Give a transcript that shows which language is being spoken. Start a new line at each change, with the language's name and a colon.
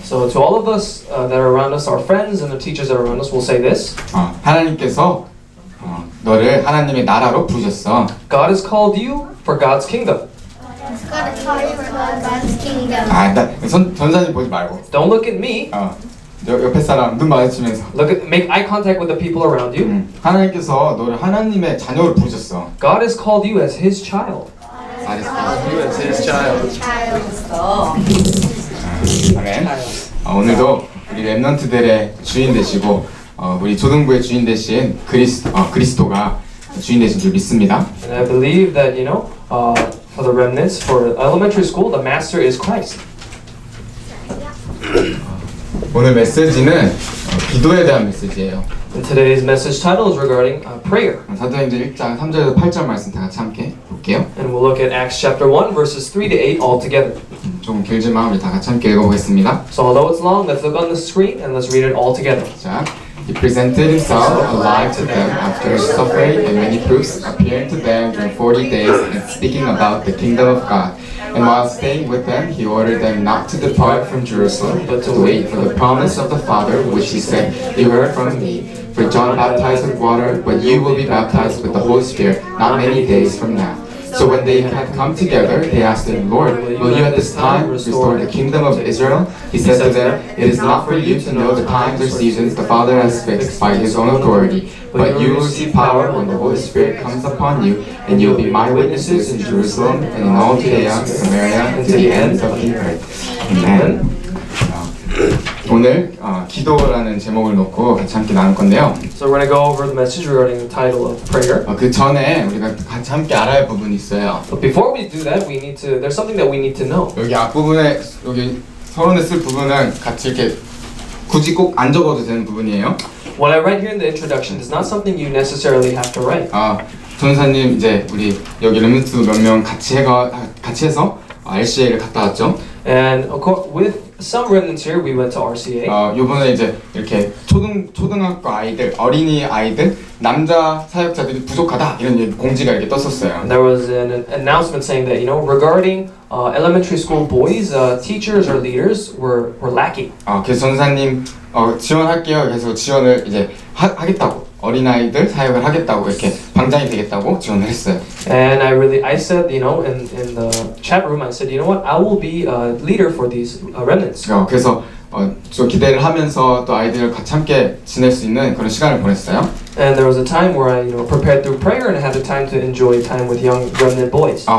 English: So to all of us that are around us, our friends and the teachers that are around us, we'll say this.
Korean: 하나님께서 너를 하나님의 나라로 부르셨어.
English: God has called you for God's kingdom. God has called you for God's kingdom.
Korean: 전사님 보지 말고.
English: Don't look at me.
Korean: 옆에 사람 눈 마주치면서.
English: Make eye contact with the people around you.
Korean: 하나님께서 너를 하나님의 자녀로 부르셨어.
English: God has called you as His child. God has called you as His child.
Korean: 아멘. 오늘도 우리 렘넌트들의 주인 되시고 우리 초등부의 주인 되신 그리스도가 주인 되신 줄 믿습니다.
English: And I believe that for the remnants, for elementary school, the master is Christ.
Korean: 오늘 메시지는 기도에 대한 메시지예요.
English: And today's message title is regarding prayer.
Korean: 사도행전 1장 3절에서 8절 말씀 다 같이 함께 볼게요.
English: And we'll look at Acts chapter 1 verses 3 to 8 all together.
Korean: 조금 길지만 우리 다 같이 함께 읽어보겠습니다.
English: So although it's long, let's look on the screen and let's read it all together. 자, He presented himself alive to them after suffering and many proofs, appearing to them during 40 days and speaking about the kingdom of God. And while staying with them, he ordered them not to depart from Jerusalem, but to wait for the promise of the Father, which he said, "You heard from me. For John baptized with water, but you will be baptized with the Holy Spirit not many days from now." So when they had come together, they asked him, "Lord, will you at this time restore the kingdom of Israel?" He said to them, "It is not for you to know the times or seasons the Father has fixed by his own authority, but you will receive power when the Holy Spirit comes upon you, and you will be my witnesses in Jerusalem and in all Judea, Samaria, and to the ends of the earth." Amen.
Korean: 오늘 기도라는 제목을 놓고 같이 함께 나눌 건데요.
English: So we're going to go over the message regarding the title of prayer.
Korean: 그 전에 우리가 같이 함께 알아야 할 부분이 있어요.
English: But before we do that, there's something that we need to know.
Korean: 여기 앞부분에 여기 서론에 쓸 부분은 같이 이렇게 굳이 꼭 안 적어도 되는 부분이에요.
English: What I write here in the introduction is not something you necessarily have to write.
Korean: 전사님 이제 우리 여기 렘넌트 몇 명 같이 해서 RCA를 갔다 왔죠.
English: And with some remnants here, we went to RCA.
Korean: 요번에 이제 이렇게 초등학교 아이들, 어린이 아이들, 남자 사역자들이 부족하다 이런 공지가 이렇게 떴었어요.
English: There was an announcement saying that regarding elementary school boys, teachers or leaders were lacking.
Korean: 그래서 전사님 지원할게요. 그래서 지원을 이제 하겠다고. 어린아이들 사역을 하겠다고 이렇게 방장이 되겠다고 지원을 했어요.
English: And I said, in the chat room, I said, you know what, I will be a leader for these remnants.
Korean: 그래서 좀 기대를 하면서 또 아이들과 같이 함께 지낼 수 있는 그런 시간을 보냈어요.
English: And there was a time where I, prepared through prayer and had the time to enjoy time with young remnant boys.